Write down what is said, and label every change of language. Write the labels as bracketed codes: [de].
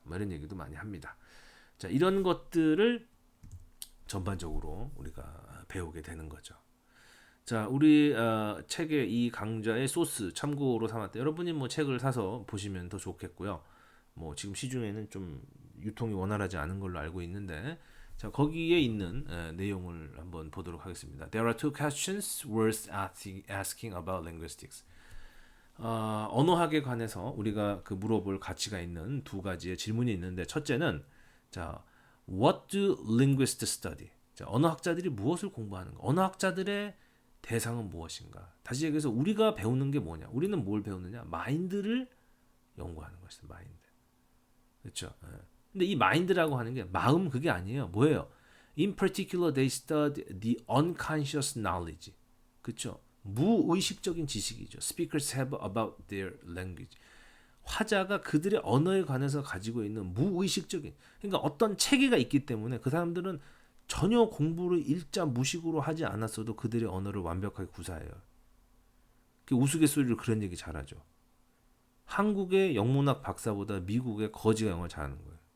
[ko] 뭐 이런 얘기도 많이 합니다. 자, 이런 것들을 전반적으로 우리가 배우게 되는 거죠. 자, 우리 책의 이 강좌의 소스 참고로 삼았다. 여러분이 뭐 책을 사서 보시면 더 좋겠고요. 뭐 지금 시중에는 좀 유통이 원활하지 않은 걸로 알고 있는데, 자, 거기에 있는 내용을 한번 보도록 하겠습니다. [en] There are two questions worth asking about linguistics. [ko] 언어학에 관해서 우리가 그 물어볼 가치가 있는 두 가지의 질문이 있는데, 첫째는 자, [en] What do linguists study? [ko] 자, 언어학자들이 무엇을 공부하는가? 언어학자들의 대상은 무엇인가? 다시 얘기해서 우리가 배우는 게 뭐냐? 우리는 뭘 배우느냐? 마인드를 연구하는 것이다. 마인드. 그렇죠? 근데 이 마인드라고 하는 게 마음 그게 아니에요. 뭐예요? [en] In particular, they study the unconscious knowledge. [ko] 그렇죠? 무의식적인 지식이죠. [en] Speakers have about their language. [ko] 화자가 그들의 언어에 관해서 가지고 있는 무의식적인, 그러니까 어떤 체계가 있기 때문에 그 사람들은 전혀 공부를 일자 무식으로 하지 않았어도 그들의 언어를 완벽하게 구사해요. 그 우스갯소리로 그런 얘기 잘하죠. 한국의 영문학 박사보다 미국의 거지가 영어를 잘하는 거예요.